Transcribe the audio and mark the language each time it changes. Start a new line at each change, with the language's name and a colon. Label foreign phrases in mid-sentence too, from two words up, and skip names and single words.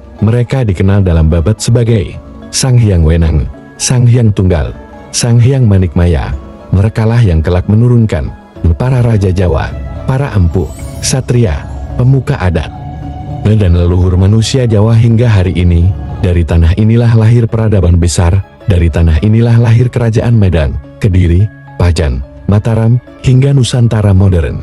Indonesian: Mereka dikenal dalam babat sebagai Sang Hyang Wenang, Sang Hyang Tunggal, Sang Hyang Manikmaya. Merekalah yang kelak menurunkan para raja Jawa, para empu, satria, pemuka adat, dan leluhur manusia Jawa hingga hari ini. Dari tanah inilah lahir peradaban besar, dari tanah inilah lahir kerajaan Medan, Kediri, Pajan, Mataram, hingga Nusantara modern.